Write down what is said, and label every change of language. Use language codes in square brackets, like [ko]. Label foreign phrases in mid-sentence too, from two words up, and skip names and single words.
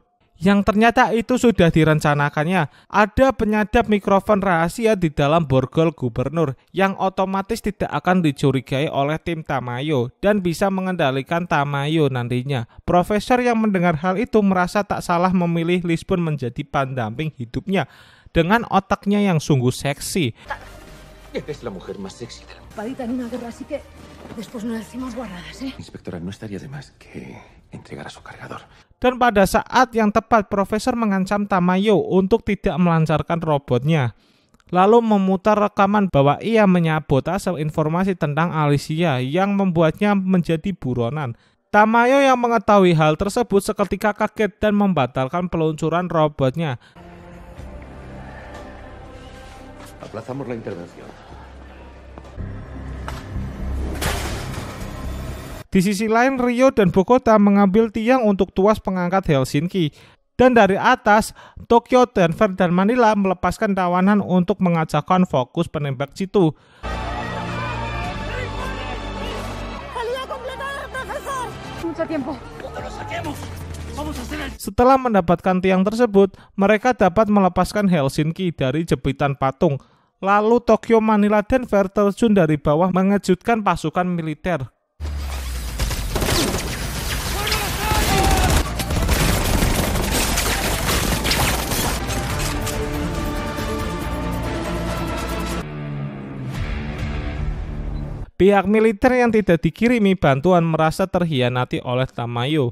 [id] Yang ternyata itu sudah direncanakannya. Ada penyadap mikrofon rahasia di dalam borgol gubernur yang otomatis tidak akan dicurigai oleh tim Tamayo dan bisa mengendalikan Tamayo nantinya. Profesor yang mendengar hal itu merasa tak salah memilih Lisbon menjadi pendamping hidupnya dengan otaknya yang sungguh seksi. [es] Eres la mujer más sexy del mundo. Palita en una guerra, así que después no decimos guarradas, ¿eh? Inspectora, no estaría de más que entregara su cargador. [id] Dan pada saat yang tepat, Profesor mengancam Tamayo untuk tidak melancarkan robotnya. Lalu memutar rekaman bahwa ia menyabotase informasi tentang Alicia yang membuatnya menjadi buronan. Tamayo yang mengetahui hal tersebut seketika kaget dan membatalkan peluncuran robotnya. [es] Aplazamos la intervención. [id] Di sisi lain, Rio dan Bogota mengambil tiang untuk tuas pengangkat Helsinki. Dan dari atas, Tokyo, Denver, dan Manila melepaskan tawanan untuk mengajakkan fokus penembak jitu. [es] ¡Salida completada, profesor! Mucho tiempo. Cuando lo saquemos, vamos a hacer el... [id] Setelah mendapatkan tiang tersebut, mereka dapat melepaskan Helsinki dari jepitan patung. Lalu Tokyo, Manila, Denver terjun dari bawah mengejutkan pasukan militer. Pihak militer yang tidak dikirimi bantuan merasa terhianati oleh Tamayo.